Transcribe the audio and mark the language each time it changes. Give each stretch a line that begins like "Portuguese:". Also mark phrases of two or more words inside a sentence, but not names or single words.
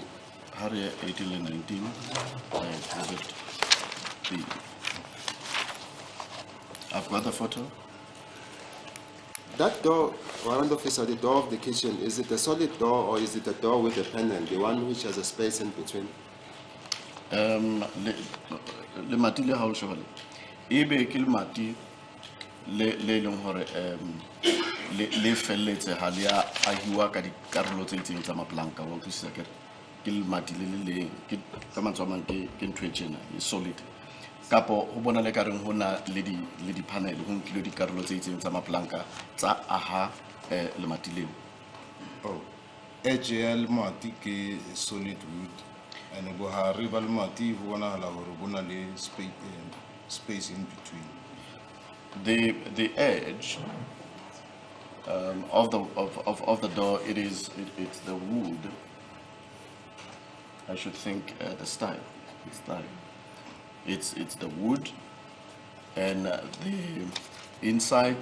English: Area 18 and 19, Exhibit B. I've got the photo. That door, warrant officer, the door of the kitchen, is it a solid door or is it a door with a panel, the one which has a space in between?
Southern Sotho: Le mati le hao shobale. Ebe ke le mati le leng hore le felletse ha le a ahiwa ka di karolo tse itseng tsa maplanka wa utlwisisa ke le mati le ke ka mantswe a mang ke ntho e tjena e solid. Kapo ho bona le ka reng hona le di panel ho nkile di karolo tse itseng tsa maplanka tsa aha le mati leo. Oh, edge ya le mati ke
English: solid wood and
Southern Sotho: bohare ba le mati ho bonahala hore bona le
English: space in between. The edge of the door, it's the wood. I should think the style. It's the wood, and the inside.